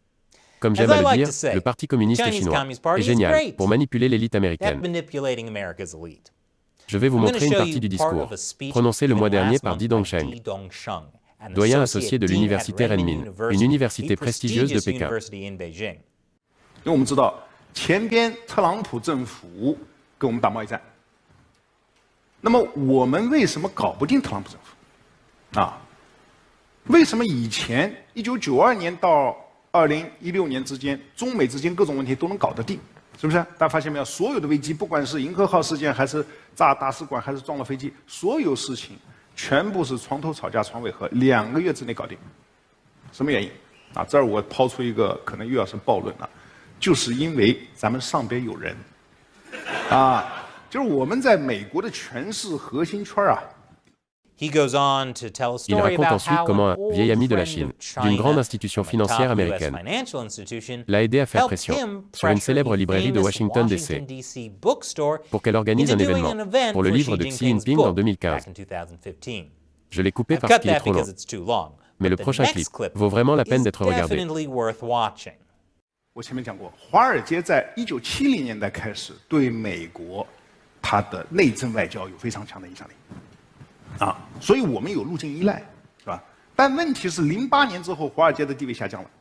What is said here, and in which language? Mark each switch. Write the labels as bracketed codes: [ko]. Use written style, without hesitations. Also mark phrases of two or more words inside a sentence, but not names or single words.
[fr] Comme j'aime à le dire, le Parti communiste chinois est génial pour manipuler l'élite américaine. Je vais vous montrer une partie du discours, prononcé le mois dernier par Di Dongsheng, doyen associé de l'université Renmin, une université prestigieuse de Pékin. [zh] 因为我们知道，前边特朗普政府跟我们打贸易战，那么我们为什么搞不定特朗普政府？啊，为什么以前1992年到2016年之间，中美之间各种问题都能搞得定？是不是？大家发现没有？所有的危机，不管是银河号事件，还是炸大使馆，还是撞了飞机，所有事情全部是床头吵架床尾和，2个月之内搞定。什么原因？啊，这儿我抛出一个可能又要是暴论了，就是因为咱们上边有人，啊，就是我们在美国的权势核心圈啊。 [fr] Il raconte ensuite comment un vieil ami de la Chine, d'une grande institution financière américaine, l'a aidé à faire pression sur une célèbre librairie de Washington DC pour qu'elle organise un événement pour le livre de Xi Jinping en 2015. Je l'ai coupé parce qu'il est trop long, mais le prochain clip vaut vraiment la peine d'être regardé. [zh] 我前面讲过，华尔街在1970年代开始对美国它的内政外交有非常强的影响力。啊，所以我们有路径依赖，是吧？但问题是，08年之后，华尔街的地位下降了。